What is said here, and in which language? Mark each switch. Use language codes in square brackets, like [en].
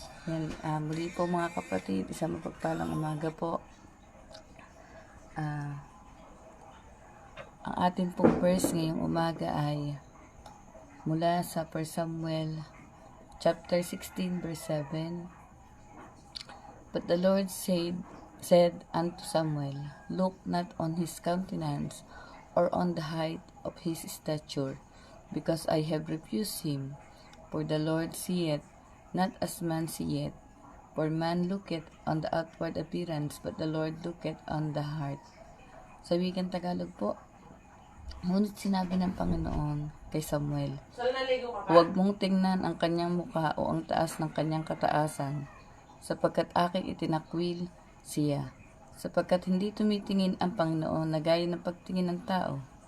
[tl] Yan, muli po mga kapatid, isang mapagpalang umaga po. Ang ating pong verse ngayong umaga ay mula sa 1 Samuel chapter 16 verse 7. [en] But the Lord said unto Samuel, Look not on his countenance, or on the height of his stature, because I have refused him. For the Lord seeth not as man seeth, for man looketh on the outward appearance, but the Lord looketh on the heart. [tl] Sa wikang Tagalog po, ngunit sinabi ng Panginoon kay Samuel, huwag mong tingnan ang kanyang mukha o ang taas ng kanyang kataasan, sapagkat aking itinakwil siya. Sapagkat hindi tumitingin ang Panginoon na gaya ng pagtingin ng tao.